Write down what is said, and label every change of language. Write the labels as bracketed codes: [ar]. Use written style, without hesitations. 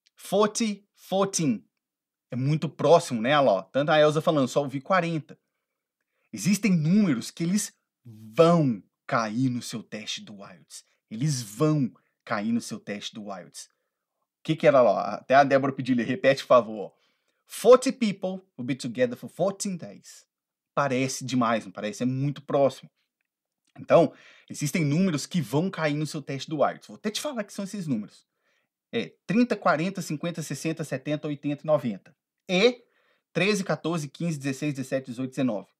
[pt] 40, 14. É muito próximo, né, Aló? Tanto a Elza falando, só ouvi 40. Existem números que eles vão cair no seu teste do IELTS. Eles vão cair no seu teste do IELTS. O que era lá? Até a Débora pediu, repete, por favor. [en] 40 people will be together for 14 days. [pt] Parece demais, não parece? É muito próximo. Então, existem números que vão cair no seu teste do IELTS. Vou até te falar que são esses números. 30, 40, 50, 60, 70, 80 e 90. E 13, 14, 15, 16, 17, 18, 19.